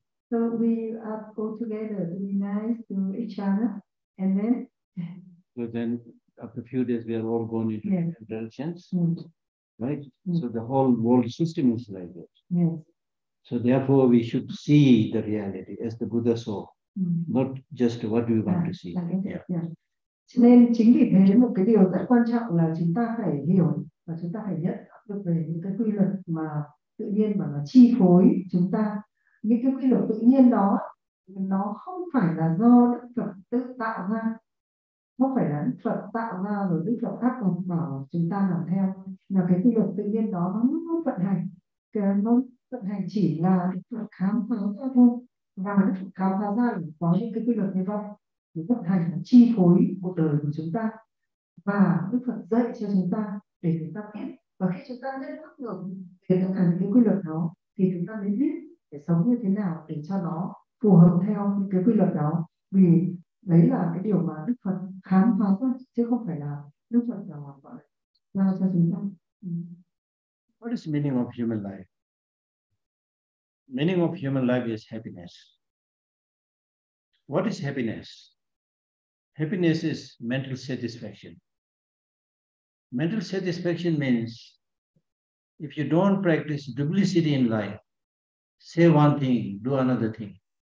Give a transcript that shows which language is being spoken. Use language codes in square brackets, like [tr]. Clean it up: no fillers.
[en] So we go together to be nice to each other, and then. So then, after a few days, we are all going into different directions, right? So the whole world system is like that. Yes. So therefore, we should see the reality as the Buddha saw, not just what we want to see. [vi] Cho nên chính vì thế một cái điều rất quan trọng là chúng ta phải hiểu và chúng ta phải nhận được về những cái quy luật mà tự nhiên mà nó chi phối chúng ta. Những cái quy luật tự nhiên đó nó không phải là do Đức Phật tự tạo ra, không phải là Đức Phật tạo ra rồi Đức Phật áp dụng bảo chúng ta làm theo, mà cái quy luật tự nhiên đó nó vận hành. Nó vận hành chỉ là Đức Phật khám phá ra thôi, và Đức Phật khám phá ra là có những cái quy luật như vậy để vận hành chi phối cuộc đời của chúng ta, và Đức Phật dạy cho chúng ta để chúng ta biết, và khi chúng ta biết được về tất cả những cái quy luật đó thì chúng ta mới biết để sống như thế nào để cho nó phù hợp theo những cái quy luật đó, vì đấy là cái điều mà Đức Phật khám phá ra chứ không phải là Đức Phật là gọi ra cho chúng ta. [en] What is the meaning of human life? Meaning of human life is happiness. What is happiness? Happiness is mental satisfaction. Mental satisfaction means if you don't practice duplicity in life, say one thing, do another thing.